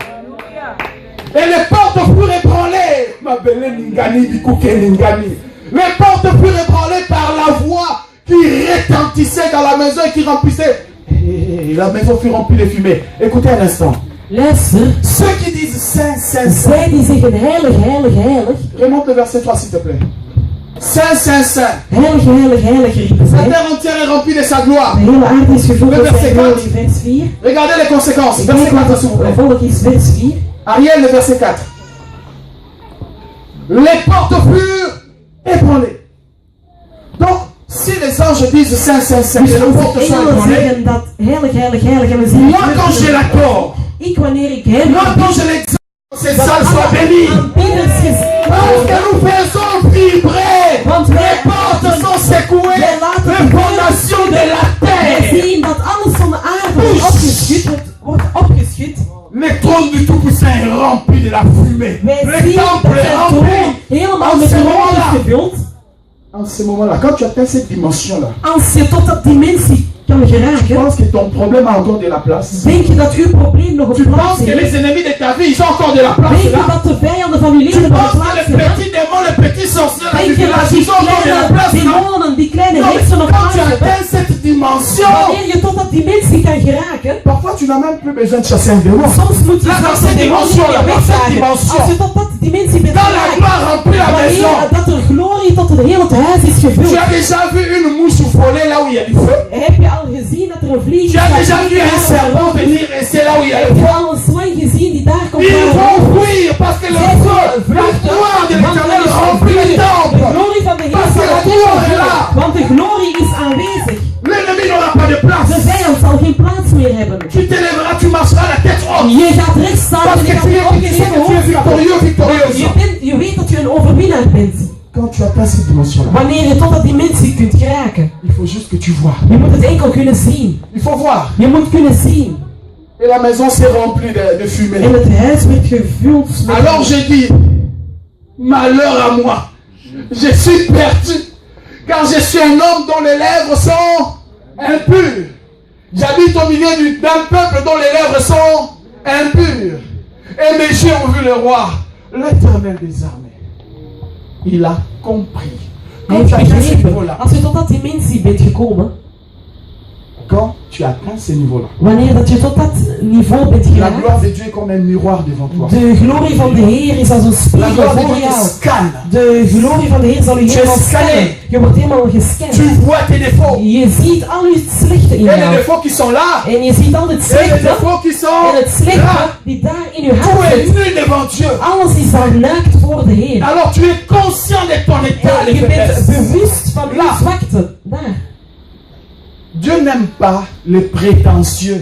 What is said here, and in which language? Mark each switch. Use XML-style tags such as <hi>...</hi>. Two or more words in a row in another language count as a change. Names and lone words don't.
<fr>Et les portes furent ébranlées. Ma belle Ningani, Bikouké Ningani. Les portes furent ébranlées par la voix qui retentissait dans la maison et qui remplissait. Et la maison fut remplie de fumée. Écoutez un instant.</fr> <nl>Luister.</nl> <fr>Ceux qui disent Saint, Saint, Saint.</fr> <nl>Zij die zeggen heilig, heilig, heilig.</nl> <fr>Remonte le verset 3 s'il te plaît. Saint, Saint, Saint.</fr> <nl>Heilig, heilig, heilig riepen</nl> <fr>La</fr> <nl>zij.</nl> <fr>terre entière est remplie de sa gloire.</fr> <nl>De hele aarde is gevuld</nl> <fr>Le</fr> <nl>met</nl> <fr>verset</fr> <nl>zijn</nl> <fr>4.</fr> <nl>glorie. Vers 4.</nl> <fr>Regardez les conséquences.</fr> <nl>Ik</nl> <fr>Verset</fr> <nl>weet</nl> <fr>4</fr> <nl>wat</nl> <fr>s'il vous</fr> <nl>het</nl> <fr>plaît.</fr> <nl>gevolg is. Vers 4.</nl> <fr>Ariel, le verset 4. Les portes furent ébranlées. Donc, si les anges disent Saint, Saint, Saint,</fr> <nl>Dus</nl> <fr>et les</fr> <nl>als</nl> <fr>portes</fr> <nl>de</nl> <fr>sont</fr> <nl>engelen</nl> <fr>ébranlées,</fr> <nl>zeggen dat heilig, heilig, heilig en we zien</nl> <fr>moi quand j'ai l'accord,</fr> <nl>ik wanneer ik hem</nl> <fr>moi quand je l'examen, ces salles soient bénies.</fr> <nl>aanbidders</nl> <fr>Parce que nous faisons vibrer.</fr> <nl>Want</nl> <fr>Les</fr> <nl>wij</nl> <fr>portes sont secouées. Les fondations de la terre.</fr> <nl>zien dat alles van de aarde wordt opgeschud.</nl> <fr>Le trône du Tout-Puissant est rempli de la fumée.</fr> <nl>Wij</nl> <fr>Le</fr> <nl>zien dat</nl> <fr>temple est</fr> <nl>zijn</nl> <fr>rempli.</fr> <nl>troon helemaal</nl> <fr>En</fr> <nl>met</nl> <fr>ce</fr> <nl>rook</nl> <fr>moment-là,</fr> <nl>is gevuld.</nl> <fr>En ce moment-là, quand tu atteins cette dimension-là,</fr> <nl>Als je tot dat dimensie kan</nl> <fr>je</fr> <nl>geraken,</nl> <fr>pense que ton problème a encore de la place.</fr> <nl>denk je dat uw probleem nog</nl> <fr>Tu</fr> <nl>een plaats</nl> <fr>penses que</fr> <nl>heeft?</nl> <fr>les ennemis de ta vie, ils ont encore de la place</fr> <nl>Denk je</nl> <fr>là.</fr> <nl>dat de vijanden van uw</nl> <fr>Tu</fr> <nl>leven nog een</nl> <fr>penses que</fr> <nl>plaats</nl> <fr>les</fr> <nl>hebben?</nl> <fr>petits démons, les petits sorciers là, du</fr> <nl>Denk je</nl> <fr>village,</fr> <nl>dat die</nl> <fr>ils ont encore de la</fr> <nl>kleine</nl> <fr>place là.</fr> <nl>demonen, die kleine</nl> <fr>Non, mais</fr> <nl>heksen nog</nl> <fr>quand</fr> <nl>plaats</nl> <fr>tu</fr> <nl>hebben?</nl> <fr>atteins cette dimension,</fr> <nl>Wanneer je tot dat dimensie kan geraken,</nl> <fr>parfois tu n'as même plus besoin de chasser un démon.</fr> <nl>soms moet je</nl> <fr>Là, dans</fr> <nl>zelfs</nl> <fr>cette</fr> <nl>de demonen</nl> <fr>dimension, là,</fr> <nl>niet</nl> <fr>dans cette</fr> <nl>wegjagen.</nl> <fr>dimension.</fr> <nl>Als je tot dat dimensie bent</nl> <fr>Quand la</fr> <nl>geraakt,</nl> <fr>gloire remplit la maison,</fr> <nl>wanneer dat er glorie tot het hele huis is</nl> <fr>tu</fr> <nl>gevuld,</nl> <fr>as déjà vu une mouche voler là où il y a du feu?</fr> <nl>heb je al gezien dat er een vlieg</nl> <fr>Tu as déjà vu un serpent venir rester là où il y a le</fr> <nl>Heb je</nl> <fr>feu?</fr> <nl>al een slang gezien die daar komt?</nl> <fr>Ils vont fuir parce que le feu, la gloire de l'éternel remplit le</fr> <nl>De</nl> <fr>temple.</fr> <nl>glorie van de Heer</nl> <fr>Parce que la</fr> <nl>zal</nl> <fr>gloire est là.</fr> <nl>want de glorie is aanwezig.</nl> <fr>L'ennemi n'aura pas de</fr> <nl>De</nl> <fr>place.</fr> <nl>vijand zal geen plaats meer hebben.</nl> <fr>Tu te lèveras, tu marcheras la tête haute.</fr> <nl>Je gaat rechts staan</nl> <fr>Parce</fr> <nl>en</nl> <fr>que</fr> <nl>je</nl> <fr>tu</fr> <nl>gaat</nl> <fr>es, tu sais</fr> <nl>opgeheven</nl> <fr>que tu es</fr> <nl>hoofd stappen.</nl> <fr>victorieux, victorieuse.</fr> <nl>Je weet dat je een overwinnaar bent.</nl> <fr>Quand tu atteins cette dimension-là,</fr> <nl>Wanneer je tot dat dimensie kunt geraken.</nl> <fr>il faut juste que tu vois.</fr> <nl>Je moet het enkel kunnen zien.</nl> <fr>Il faut voir.</fr> <nl>Je moet kunnen zien.</nl> <fr>Et la maison s'est remplie de fumée.</fr> <nl>En het huis werd gevuld met...</nl> <fr>Alors j'ai dit, malheur à moi. Je suis perdu. Car je suis un homme dont les lèvres sont impures. J'habite au milieu d'un peuple dont les lèvres sont impures. Et mes yeux ont vu le roi, l'Éternel des armées. Il a compris.</fr> <nl>Hij</nl> <fr>Quand tu</fr> <nl>heeft</nl> <fr>atteins ce</fr> <nl>begrepen.</nl> <fr>niveau-là,</fr> <nl>Als je tot dat dimensie bent gekomen,</nl> <fr>quand tu atteins ce niveau-là,</fr> <nl>wanneer dat je tot dat niveau bent</nl> <fr>la</fr> <nl>geraakt,</nl> <fr>gloire de Dieu est comme un miroir devant toi.</fr> <nl>de glorie van de Heer is als een</nl> <fr>La</fr> <nl>spiegel</nl> <fr>gloire de</fr> <nl>voor</nl> <fr>Dieu te</fr> <nl>jou.</nl> <fr>scanne.</fr> <nl>De glorie van de Heer zal je</nl> <fr>Tu</fr> <nl>helemaal</nl> <fr>es scanné.</fr> <nl>scannen. Je wordt helemaal gescand.</nl> <fr>Tu vois tes défauts.</fr> <nl>Je ziet al je slechte in</nl> <fr>Et les</fr> <nl>jou.</nl> <fr>défauts qui sont là.</fr> <nl>En je ziet al het</nl> <fr>Et les</fr> <nl>slechte</nl> <fr>défauts qui sont</fr> <nl>en het slechte</nl> <fr>là.</fr> <nl>die daar in je</nl> <fr>Tout</fr> <nl>hart</nl> <fr>est</fr> <nl>zit. nu</nl> <fr>devant Dieu.</fr> <nl>Alles is dan naakt voor de Heer.</nl> <fr>Alors tu es conscient de ton état</fr> <nl>En</nl> <fr>de</fr> <nl>je bent</nl> <fr>faiblesse.</fr> <nl>bewust van je</nl> <fr>Là.</fr> <nl>zwakte. Daar.</nl> <fr>Dieu n'aime pas les prétentieux.</fr>